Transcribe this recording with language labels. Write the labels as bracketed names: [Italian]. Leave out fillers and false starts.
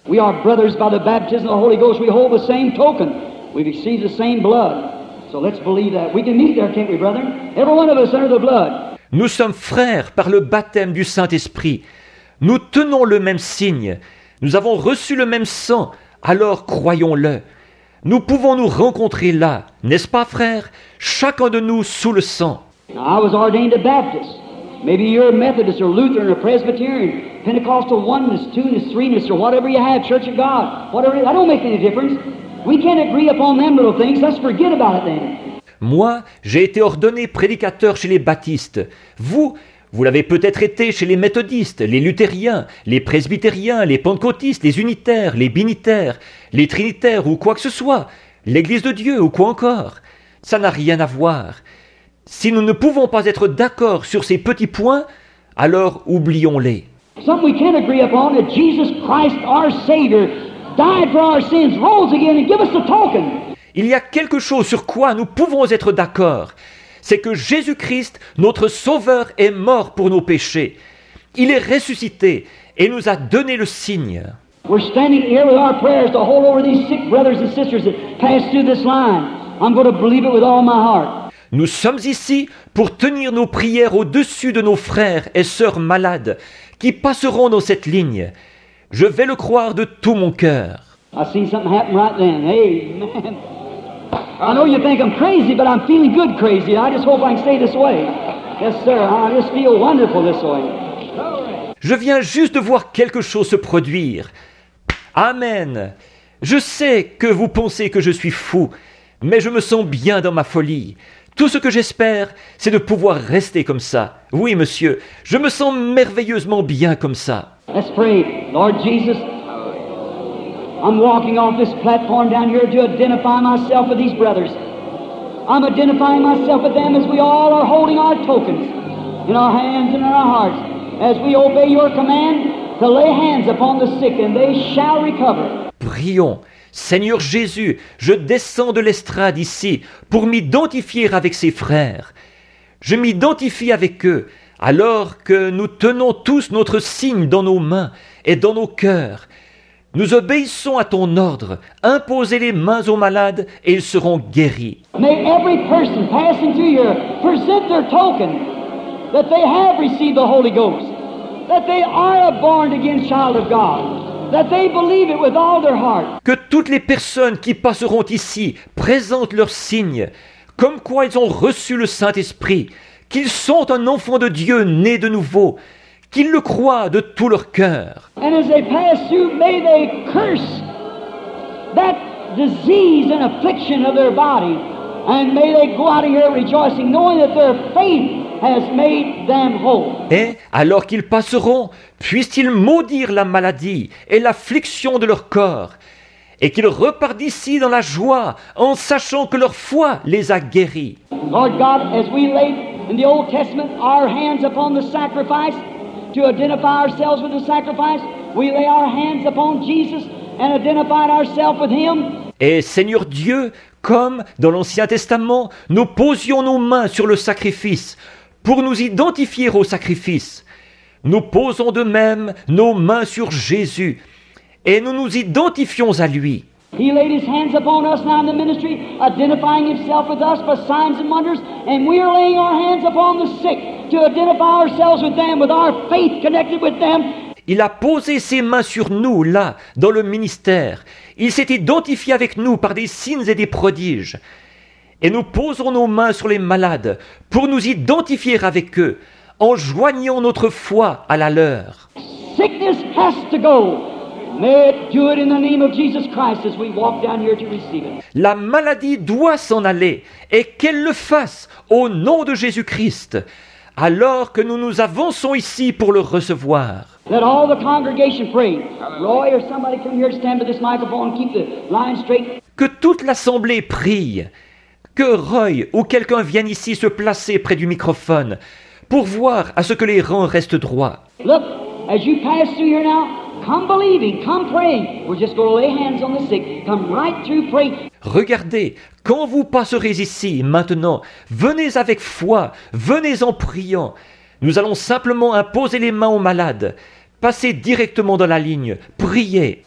[English] We are brothers by the baptism of the Holy Ghost. We hold the same token. We've received the same blood. So let's believe that. We can meet there, can't we, brother? Every one of us under the blood. [French] Nous sommes frères par le baptême du Saint-Esprit. Nous tenons le même signe. Nous avons reçu le même sang. Alors croyons-le. Nous pouvons nous rencontrer là, n'est-ce pas, frère? Chacun de nous sous le sang. [English] Now, I was ordained a Baptist. Maybe you're a Methodist or Lutheran or Presbyterian, Pentecostal oneness, two-ness, three-ness, or whatever you have, Church of God. Whatever, that don't make any difference. We can't agree upon them little things. Let's forget about it then. [French] Moi, j'ai été ordonné prédicateur chez les baptistes. Vous l'avez peut-être été chez les méthodistes, les luthériens, les presbytériens, les pentecôtistes, les unitaires, les binitaires, les trinitaires ou quoi que ce soit, l'Église de Dieu ou quoi encore. Ça n'a rien à voir. Si nous ne pouvons pas être d'accord sur ces petits points, alors oublions-les. [English] Something we can't agree upon that Jesus Christ, our Savior, died for our sins, rose again, and give us the token. [French] Il y a quelque chose sur quoi nous pouvons être d'accord. C'est que Jésus-Christ, notre Sauveur, est mort pour nos péchés. Il est ressuscité et nous a donné le signe. [English] We're standing here with our prayers to hold over these sick brothers and sisters that pass through this line. I'm going to believe it with all my heart. [French] Nous sommes ici pour tenir nos prières au-dessus de nos frères et sœurs malades qui passeront dans cette ligne. Je vais le croire de tout mon cœur. [English] I seen something happen right then. Hey, man. I know you think I'm crazy, but I'm feeling good crazy. I just hope I can stay this way. Yes, sir. I just feel wonderful this way. [French] Je viens juste de voir quelque chose se produire. Amen. Je sais que vous pensez que je suis fou, mais je me sens bien dans ma folie. Tout ce que j'espère, c'est de pouvoir rester comme ça. Oui, monsieur, je me sens merveilleusement bien comme ça. [English] Let's pray. Lord Jesus, I'm walking off this platform down here to identify myself with these brothers. I'm identifying myself with them as we all are holding our tokens in our hands and in our hearts as we obey your command to lay hands upon the sick and they shall recover. [French] Prions. Seigneur Jésus, je descends de l'estrade ici pour m'identifier avec ces frères. Je m'identifie avec eux alors que nous tenons tous notre signe dans nos mains et dans nos cœurs. Nous obéissons à ton ordre. Imposez les mains aux malades et ils seront guéris. [English] May every person passing through here present their token that they have received the Holy Ghost, that they are a born-again child of God, that they believe it with all their heart. [French] Que toutes les personnes qui passeront ici présentent leur signe, comme quoi ils ont reçu le Saint-Esprit, qu'ils sont un enfant de Dieu né de nouveau, qu'ils le croient de tout leur cœur. [English] And as they pass through, may they curse that disease and affliction of their body, and may they go out of here rejoicing, knowing that their faith has made them whole. [French] Et, alors qu'ils passeront, puissent-ils maudire la maladie et l'affliction de leur corps, et qu'ils repartent d'ici dans la joie, en sachant que leur foi les a guéris. [English] Lord God, as we laid in the Old Testament our hands upon the sacrifice, to identify ourselves with the sacrifice, we lay our hands upon Jesus and identified ourselves with Him. [French] Et Seigneur Dieu, comme dans l'Ancien Testament, nous posions nos mains sur le sacrifice pour nous identifier au sacrifice. Nous posons de même nos mains sur Jésus et nous nous identifions à lui. [English] He laid His hands upon us now in the ministry, identifying Himself with us by signs and wonders, and we are laying our hands upon the sick to identify ourselves with them, with our faith connected with them. [French] Il a posé ses mains sur nous, là, dans le ministère. Il s'est identifié avec nous par des signes et des prodiges. Et nous posons nos mains sur les malades pour nous identifier avec eux, en joignant notre foi à la leur. [English] Sickness has to go. May it do it in the name of Jesus Christ as we walk down here to receive it. [French] La maladie doit s'en aller, et qu'elle le fasse au nom de Jésus-Christ, alors que nous nous avançons ici pour le recevoir. [English] Let all the congregation pray. Roy or somebody come here to stand by this microphone and keep the line straight. [French] Que toute l'assemblée prie, que Roy ou quelqu'un vienne ici se placer près du microphone pour voir à ce que les rangs restent droits. [English] Look, as you pass through here now, come believing, come praying. We're just going to lay hands on the sick. Come right through praying. [French] Regardez, quand vous passerez ici, maintenant, venez avec foi, venez en priant. Nous allons simplement imposer les mains aux malades. Passez directement dans la ligne, priez.